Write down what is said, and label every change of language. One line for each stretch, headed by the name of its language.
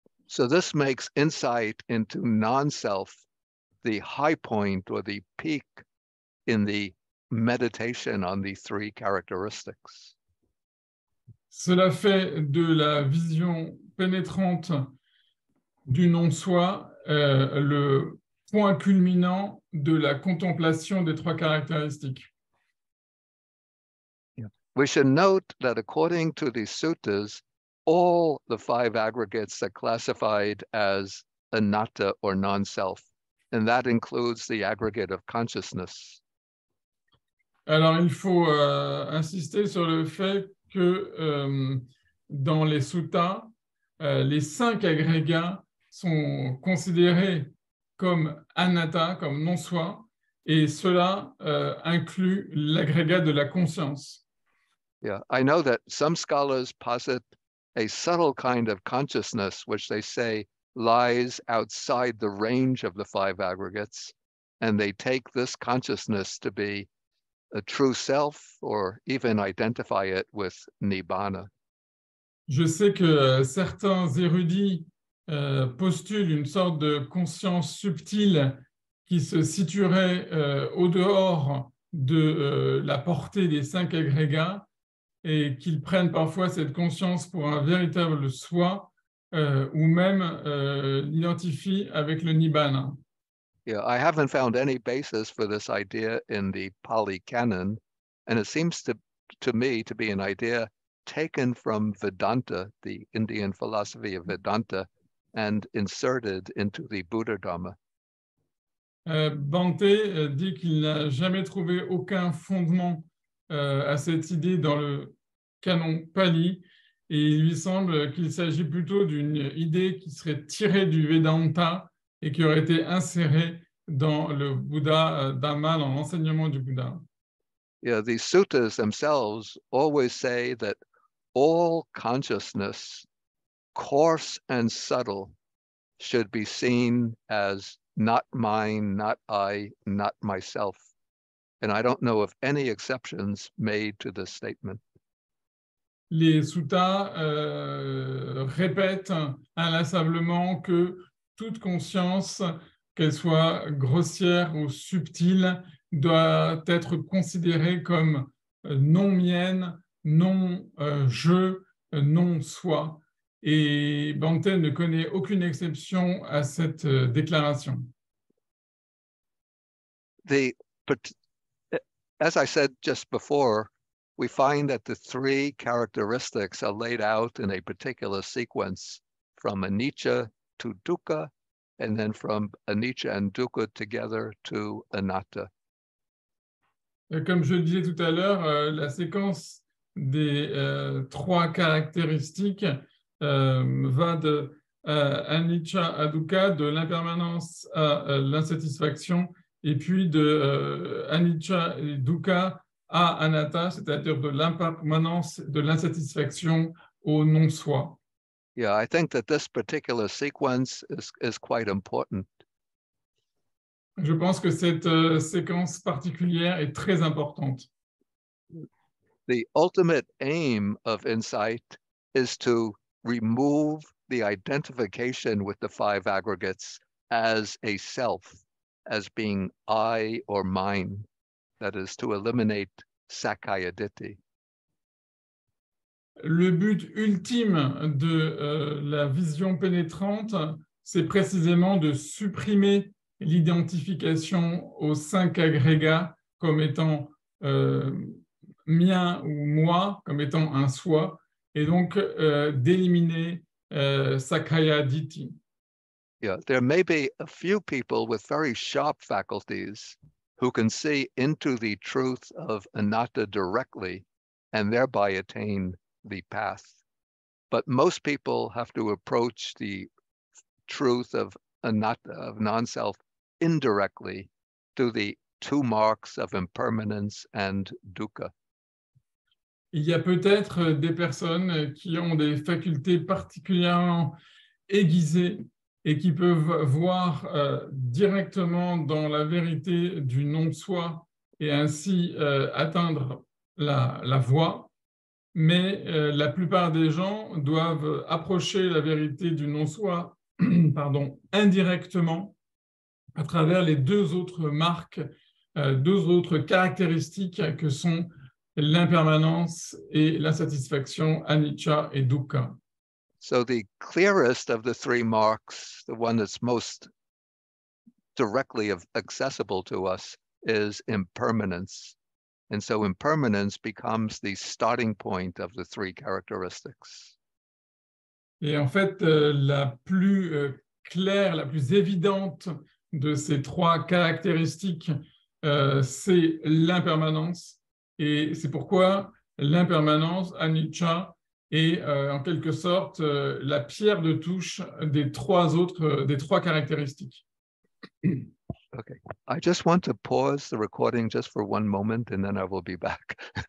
English: So this makes insight into non-self the high point or the peak in the meditation on the three characteristics.
French: Cela fait de la vision pénétrante du non-soi le point culminant de la contemplation des trois caractéristiques.
English: We should note that according to the suttas, all the five aggregates are classified as anatta or non-self, and that includes the aggregate of consciousness.
French: Alors, il faut insister sur le fait que dans les suttas, les cinq agrégats sont considérés comme anatta, comme non-soi, et cela inclut l'agrégat de la conscience.
English: Yeah, I know that some scholars posit a subtle kind of consciousness, which they say lies outside the range of the five aggregates, and they take this consciousness to be a true self or even identify it with nibbana.
French: Je sais que certains érudits postulent une sorte de conscience subtile qui se situerait au dehors de la portée des cinq agrégats et qu'ils prennent parfois cette conscience pour un véritable soi ou même l'identifient avec le nibbana.
English: Yeah, I haven't found any basis for this idea in the Pali Canon, and it seems to me to be an idea taken from Vedanta, the Indian philosophy of Vedanta, and inserted into the Buddha Dharma.
French: Bhante dit qu'il n'a jamais trouvé aucun fondement à cette idée dans le canon Pali, et il lui semble qu'il s'agit plutôt d'une idée qui serait tirée du Vedanta et qui aurait été insérée dans le Bouddha Dhamma, dans l'enseignement du Bouddha.
English: Yeah, these suttas themselves always say that all consciousness, coarse and subtle, should be seen as not mine, not I, not myself. And I don't know of any exceptions made to this statement.
French: Les suttas répètent inlassablement que toute conscience, qu'elle soit grossière ou subtile, doit être considérée comme non mienne, non je, non soi. Et Bhante ne connaît aucune exception à cette déclaration.
English: As I said just before, we find that the three characteristics are laid out in a particular sequence, from anicca to dukkha, and then from anicca and dukkha together to anatta.
French: Comme je le disais tout à l'heure, la séquence des trois caractéristiques va de anicca à dukkha, de l'impermanence à l'insatisfaction, et puis de anicca et dukkha à anatta, c'est-à-dire de l'impermanence, de l'insatisfaction au non-soi.
English: Yeah, I think that this particular sequence is quite important.
French: Je pense que cette séquence particulière est très importante.
English: The ultimate aim of insight is to remove the identification with the five aggregates as a self, as being I or mine. That is, to eliminate Sakkaya Ditthi.
French: Le but ultime de la vision pénétrante, c'est précisément de supprimer l'identification aux cinq agrégats comme étant mien ou moi, comme étant un soi, et donc d'éliminer Sakkaya Ditthi.
English: Yeah, there may be a few people with very sharp faculties who can see into the truth of anatta directly and thereby attain the path. But most people have to approach the truth of anatta, of non-self, indirectly through the two marks of impermanence and dukkha.
French: Il y a peut-être des personnes qui ont des facultés particulièrement aiguisées et qui peuvent voir directement dans la vérité du non-soi et ainsi atteindre la voie. Mais la plupart des gens doivent approcher la vérité du non-soi indirectement à travers les deux autres marques, deux autres caractéristiques que sont l'impermanence et l'insatisfaction, anicca et dukkha.
English: So the clearest of the three marks, the one that's most directly accessible to us, is impermanence. And so impermanence becomes the starting point of the three characteristics.
French: Et en fait, la plus claire, la plus évidente de ces trois caractéristiques, c'est l'impermanence. Et c'est pourquoi l'impermanence, anicca, est en quelque sorte la pierre de touche des trois caractéristiques.
English: Okay, I just want to pause the recording just for one moment and then I will be back.